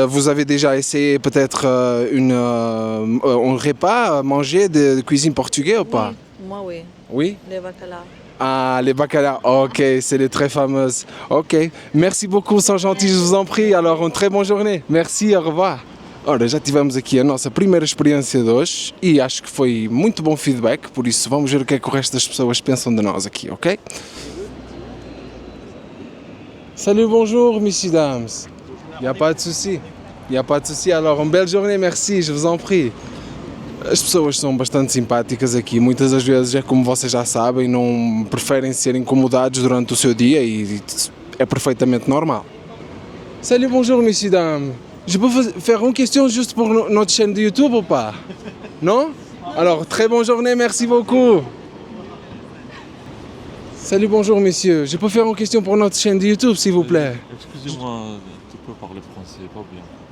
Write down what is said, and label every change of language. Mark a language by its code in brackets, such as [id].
[fr] avez déjà essayé peut-être un repas manger de cuisine portugaise ou pas? Oui, moi, oui. Oui. Les bacala. Ah, les bacala. Ok, c'est les très fameuses. Ok. Merci beaucoup, [pt] são gentil, [fr] je vous en prie. Alors, une très bonne journée. Merci, au revoir. [pt] Ora, já tivemos aqui a nossa primeira experiência de hoje e acho que foi muito bom feedback, por isso vamos ver o que é que o resto das pessoas pensam de nós aqui, ok? [fr] Salut, bonjour, messieurs, dames. Il n'y a pas de souci. Il n'y a pas de souci. Alors, une belle journée, merci, je vous en prie. [pt] As pessoas são bastante simpáticas aqui, muitas das vezes é como vocês já sabem, não preferem ser incomodados durante o seu dia e é perfeitamente normal. [fr] Salut, bonjour, messieurs, dames. Je peux faire une question juste pour notre chaîne de YouTube ou pas? Non? Alors, très bonne journée, merci beaucoup. Salut, bonjour, messieurs. Je peux faire une question pour notre chaîne de YouTube, s'il vous plaît? Excusez-moi, tu peux parler français, pas bien.